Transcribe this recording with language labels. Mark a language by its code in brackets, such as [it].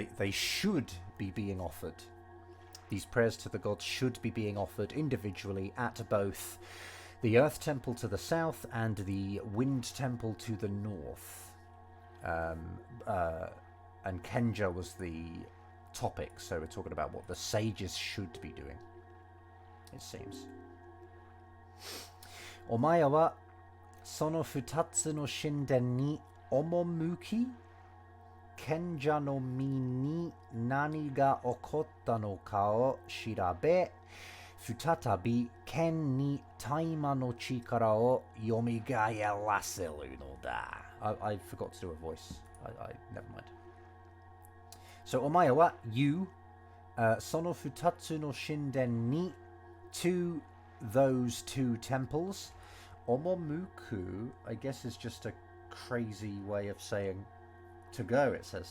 [en] They should be being offered. These prayers to the gods should be being offered individually at both the Earth Temple to the south and the Wind Temple to the north. And Kenja was the topic, so we're talking about what the sages should be doing, it seems. [ja] お前はその2つの神殿に赴き、賢者の身に何が起こったのかを調べ、再び剣に大麻の力を蘇らせるのだ。 [en] I forgot to do a voice. Never mind. So, [ja] お前は [en] you, [ja] その2つの神殿に [en] to those 2 temples. Omomuku, I guess, is just a crazy way of saying to go, it says.